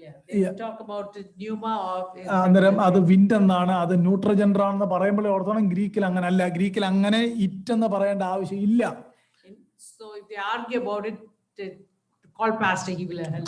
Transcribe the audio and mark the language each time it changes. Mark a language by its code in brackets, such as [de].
[en] They talk about pneuma or. [ml] അന്നേരം അത് wind എന്നാണ്, അത് ന്യൂട്രജെൻഡർ ആണെന്ന് പറയുമ്പോഴേ ഓർത്തോണം, ഗ്രീക്കിൽ അങ്ങനെ അല്ല. ഗ്രീക്കിൽ അങ്ങനെ ഇറ്റ് എന്ന് പറയേണ്ട ആവശ്യം ഇല്ല. [en] So if they argue about it, call pastor, he will help.